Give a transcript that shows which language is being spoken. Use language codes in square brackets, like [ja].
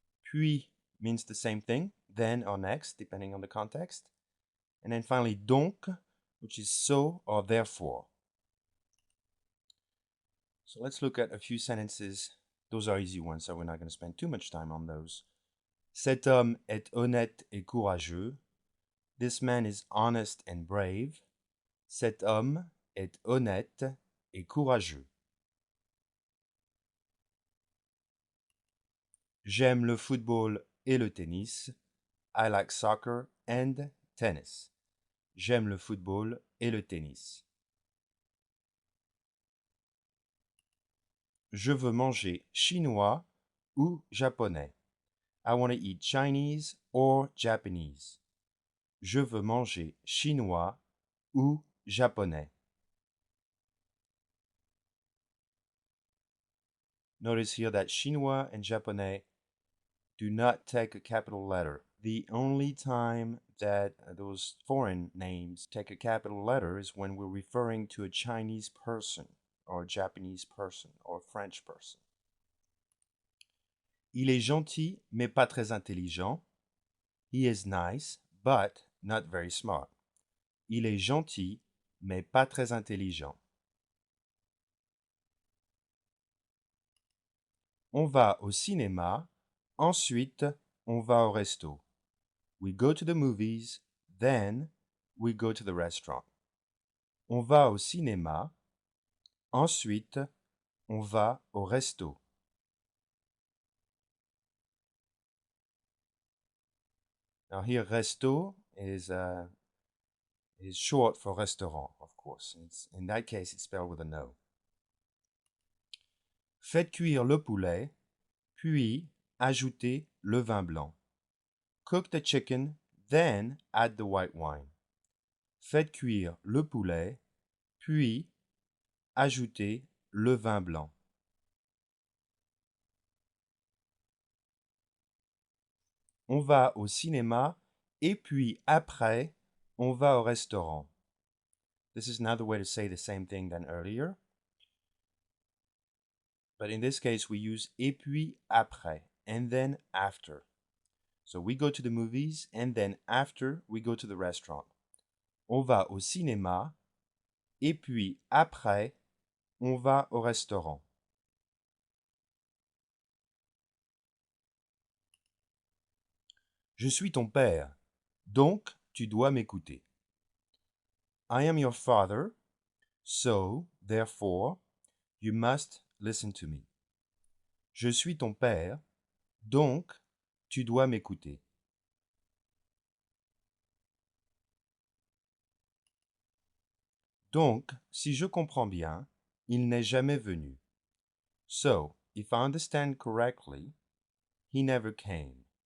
[en] Puis means the same thing, then or next, depending on the context. And then finally, donc, which is so or therefore. So let's look at a few sentences. Those are easy ones, so we're not going to spend too much time on those. [fr] Cet homme est honnête et courageux. [en] This man is honest and brave. [fr] Cet homme est honnête et courageux. J'aime le football et le tennis. [en] I like soccer and tennis. [fr] J'aime le football et le tennis. Je veux manger chinois ou japonais. [en] I want to eat Chinese or Japanese. [fr] Je veux manger chinois ou japonais. [en] Notice here that chinois and japonais do not take a capital letter. The only time that those foreign names take a capital letter is when we're referring to a Chinese person or a Japanese person or a French person. [fr] Il est gentil, mais pas très intelligent. [en] He is nice, but not very smart. [fr] Il est gentil, mais pas très intelligent. On va au cinéma, ensuite on va au resto. [en] We go to the movies, then we go to the restaurant. [fr] On va au cinéma, ensuite on va au resto. [en] Now here, resto is short for restaurant, of course. In that case, it's spelled with an O. [fr] Faites cuire le poulet, puis ajoutez le vin blanc. [en] Cook the chicken, then add the white wine. [fr] Faites cuire le poulet, puis ajoutez le vin blanc. On va au cinéma et puis après, on va au restaurant. [en] This is another way to say the same thing than earlier. But in this case, we use [fr] et puis après, [en] and then after. So we go to the movies, and then after, we go to the restaurant. [fr] On va au cinéma, et puis après, on va au restaurant. Je suis ton père, donc tu dois m'écouter. [en] I am your father, so, therefore, you must listen to me. [fr] Je suis ton père, donc tu dois m'écouter. Donc, si je comprends bien, il n'est jamais venu. [en] So, if I understand correctly, he never came.